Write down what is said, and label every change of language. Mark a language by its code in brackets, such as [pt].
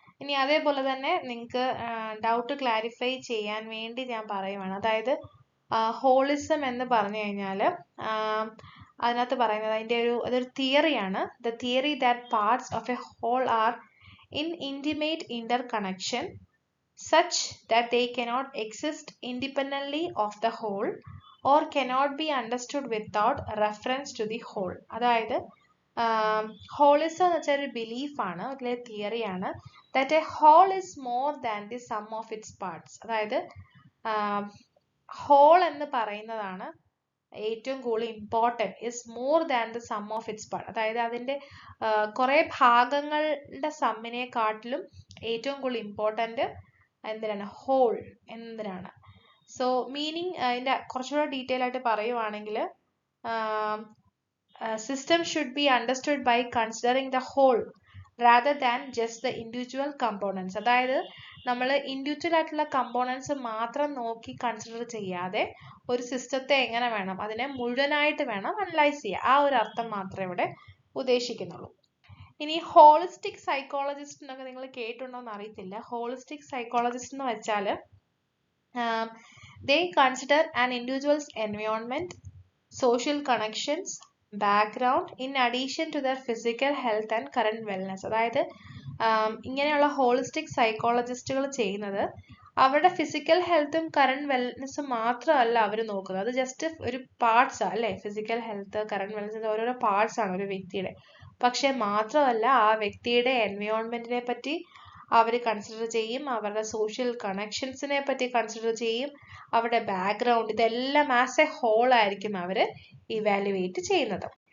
[ml] ഇനി അതേപോലെ തന്നെ നിങ്ങൾക്ക് ഡൗട്ട് ക്ലാരിഫൈ ചെയ്യാൻ വേണ്ടി ഞാൻ പറയുവാണ്, അതായത് ഹോളിസം എന്ന് പറഞ്ഞു കഴിഞ്ഞാൽ അതിനകത്ത് പറയുന്നത് അതൊരു തിയറിയാണ്. [en] The theory that parts of a whole are in intimate inter connection such that they cannot exist independently of the whole or cannot be understood without reference to the whole. [ml] അതായത് holism എന്ന് വെച്ചാൽ ഒരു ബിലീഫാണ്, ഒരു തിയറിയാണ്, [en] that a whole is more than the sum of its parts. അതായത് whole [ml] എന്ന് പറയുന്നതാണ് ഏറ്റവും കൂടുതൽ important, [en] is more than the sum of its part. [ml] അതായത് അതിൻ്റെ കുറേ ഭാഗങ്ങളുടെ സമ്മിനെക്കാട്ടിലും ഏറ്റവും കൂടുതൽ ഇമ്പോർട്ടൻറ്റ് എന്തിനാണ്, ഹോൾ എന്തിനാണ്. സോ മീനിങ് അതിൻ്റെ കുറച്ചുകൂടെ ഡീറ്റെയിൽ ആയിട്ട് പറയുവാണെങ്കിൽ, [en] system should be understood by considering the whole rather than just the individual components. [ml] അതായത് നമ്മൾ ഇൻഡിവിജ്വൽ ആയിട്ടുള്ള കമ്പോണൻസ് മാത്രം നോക്കി കൺസിഡർ ചെയ്യാതെ ഒരു സിസ്റ്റത്തെ എങ്ങനെ വേണം, അതിനെ മുഴുവനായിട്ട് വേണം അനലൈസ് ചെയ്യുക. ആ ഒരു അർത്ഥം മാത്രമേ ഇവിടെ ഉദ്ദേശിക്കുന്നുള്ളൂ. ഇനി ഹോളിസ്റ്റിക് സൈക്കോളജിസ്റ്റ് എന്നൊക്കെ നിങ്ങൾ കേട്ടിട്ടുണ്ടോ എന്ന് അറിയത്തില്ല. ഹോളിസ്റ്റിക് സൈക്കോളജിസ്റ്റ് എന്ന് വെച്ചാൽ [en] they consider an individual's environment, social connections, background in addition to their physical health and current wellness. [ml] അതായത് ഇങ്ങനെയുള്ള ഹോളിസ്റ്റിക് സൈക്കോളജിസ്റ്റുകൾ ചെയ്യുന്നത് അവരുടെ ഫിസിക്കൽ ഹെൽത്തും കറണ്ട് വെൽനെസ്സും മാത്രമല്ല അവർ നോക്കുന്നത്. അത് ജസ്റ്റ് ഒരു പാർട്സ് ആണ് അല്ലേ. ഫിസിക്കൽ ഹെൽത്ത്, കറണ്ട് വെൽനെസ് ഓരോരോ പാർട്സ് ആണ് ഒരു വ്യക്തിയുടെ. പക്ഷെ മാത്രമല്ല ആ വ്യക്തിയുടെ എൻവയോൺമെന്റിനെ പറ്റി അവർ കൺസിഡർ ചെയ്യും, അവരുടെ സോഷ്യൽ കണക്ഷൻസിനെ പറ്റി കൺസിഡർ ചെയ്യും, അവരുടെ ബാക്ക്ഗ്രൗണ്ട്, ഇതെല്ലാം ആസ് എ ഹോൾ ആയിരിക്കും അവർ ഇവാലുവേറ്റ് ചെയ്യുന്നത്.